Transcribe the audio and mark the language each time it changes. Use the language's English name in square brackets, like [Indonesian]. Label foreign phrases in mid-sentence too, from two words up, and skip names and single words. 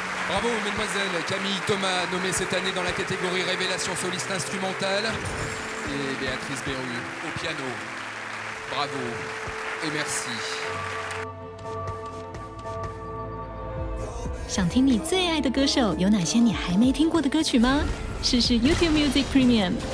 [French] Bravo, mesdemoiselles. Camille Thomas, nommée cette année dans la catégorie Révélation soliste instrumentale. Et Béatrice Berru, au piano. Bravo et merci. [Chinese] 想听你最爱的歌手有哪些你还没听过的歌曲吗？试试 YouTube Music Premium。